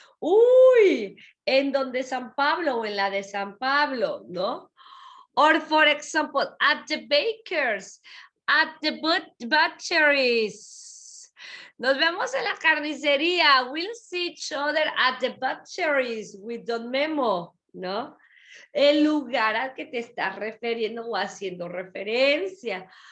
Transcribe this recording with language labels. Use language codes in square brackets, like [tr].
[es] Uy, en donde San Pablo o en la de San Pablo, ¿no? [en] Or for example, at the baker's, at the butcheries. [es] Nos vemos en la carnicería. [en] We'll see each other at the butcheries with Don Memo, ¿no? [es] El lugar al que te estás refiriendo o haciendo referencia.